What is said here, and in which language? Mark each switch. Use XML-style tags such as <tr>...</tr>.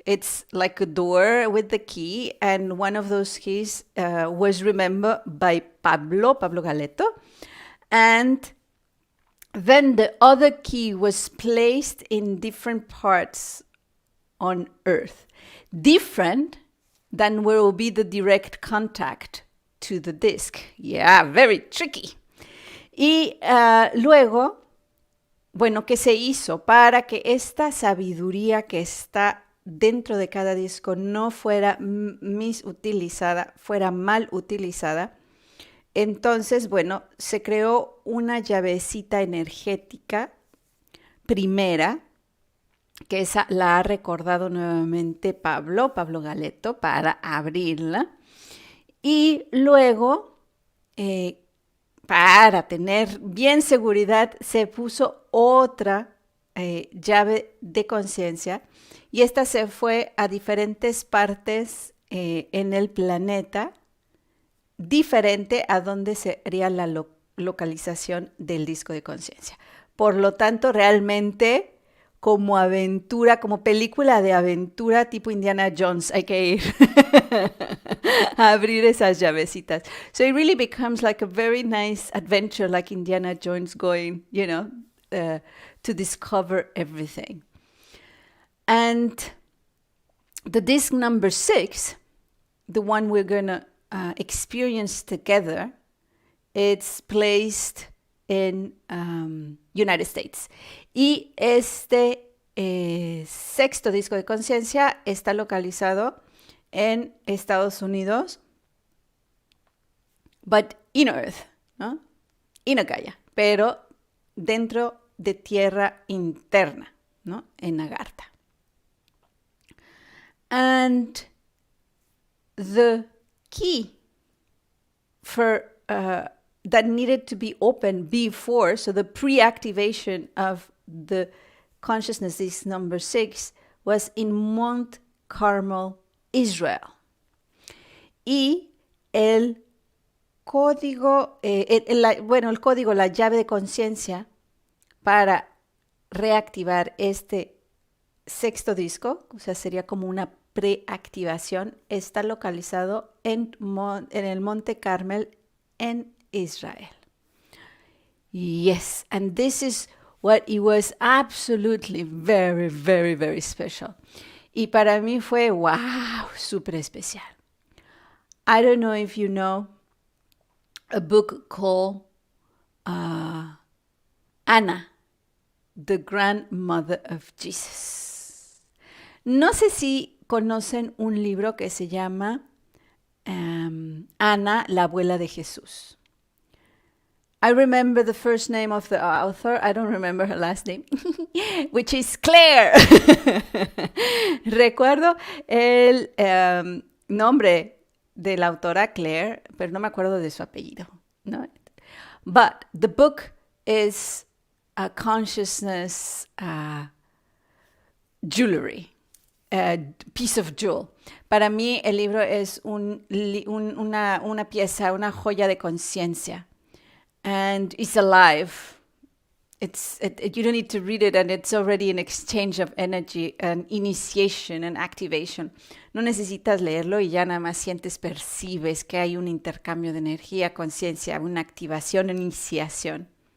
<en>It's like a door with the key, and one of those keys was remembered by Pablo Galeto, and then the other key was placed in different parts on Earth, different than where will be the direct contact to the disc. Yeah, very tricky.</en> <es>Y luego bueno, que se hizo para que esta sabiduría que está dentro de cada disco no fuera misutilizada, fuera mal utilizada. Entonces, bueno, se creó una llavecita energética primera, que esa la ha recordado nuevamente Pablo Galeto, para abrirla. Y luego, para tener bien seguridad, se puso otra llave de conciencia, y esta se fue a diferentes partes en el planeta, diferente a donde sería la localización del disco de conciencia. Por lo tanto, realmente, como aventura, como película de aventura tipo Indiana Jones, hay que ir a abrir esas llavecitas.</es> <en>So it really becomes like a very nice adventure, like Indiana Jones going, to discover everything. And the disc number 6, the one we're going to experience together, it's placed in United States.</en> <es>Y este sexto disco de conciencia está localizado en Estados Unidos,</es> <en>but in Earth,</en> <es>¿no?</es> <en>In Gaia,</en> <es>pero dentro de tierra interna, ¿no? En Agartha.</es> <en>And the key for that needed to be opened before, so the pre-activation of the consciousness, this number 6, was in Mount Carmel, Israel.</en> <es>Y el código, el código, la llave de conciencia para reactivar este sexto disco, o sea, sería como una preactivación, está localizado en el Monte Carmel en Israel.</es> <en>Yes, and this is what it was absolutely very, very, very special.</en> <es>Y para mí fue, wow, súper especial.</es> <en>I don't know if you know a book called Anna, the Grandmother of Jesus.</en> <es>No sé si conocen un libro que se llama Ana, la abuela de Jesús.</es> <en>I remember the first name of the author. I don't remember her last name, which is Claire.</en> <es>Recuerdo el nombre de la autora Claire, pero no me acuerdo de su apellido, ¿no?</es> <en>But the book is a consciousness jewelry, a piece of jewel.</en> <es>Para mí el libro es una pieza, una joya de conciencia.</es> <en>And it's alive. You don't need to read it, and it's already an exchange of energy, an initiation, an activation.</en> <es>No necesitas leerlo y ya nada más sientes, percibes que hay un intercambio de energía, conciencia, una activación, iniciación.</es>